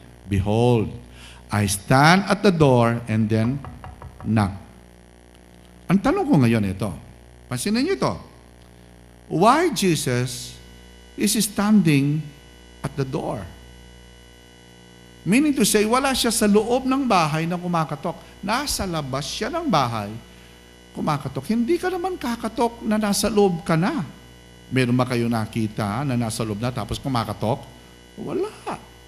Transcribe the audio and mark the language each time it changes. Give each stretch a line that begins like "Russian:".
English: Behold, I stand at the door and then knock.
Filipino: Ang tanong ko ngayon ito, pansinin nyo ito.
English: Why Jesus is standing at the door? Meaning to say,
Filipino: wala siya sa loob ng bahay na kumakatok. Nasa labas siya ng bahay, kumakatok. Hindi ka naman kakatok na nasa loob ka na. Meron ba kayo nakita na nasa loob na tapos kumakatok? Wala.